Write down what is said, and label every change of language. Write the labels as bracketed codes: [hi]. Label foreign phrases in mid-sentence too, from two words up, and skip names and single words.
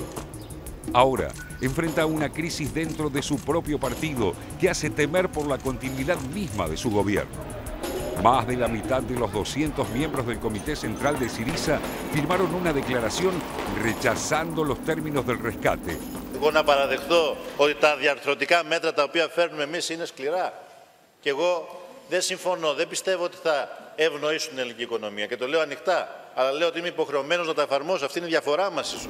[es] Ahora enfrenta una crisis dentro de su propio partido que hace temer por la continuidad misma de su gobierno. Más de la mitad de los 200 miembros del Comité Central de Syriza firmaron una declaración rechazando los términos del rescate. [el] Εγώ να παραδεχτώ ότι τα διαρθρωτικά μέτρα τα οποία φέρνουμε εμείς είναι σκληρά. Και εγώ δεν συμφωνώ, δεν πιστεύω ότι θα ευνοήσουν την ελληνική οικονομία. Και το λέω ανοιχτά, αλλά λέω ότι είμαι υποχρεωμένος να τα εφαρμόσω. Αυτή είναι η διαφορά μας ίσως.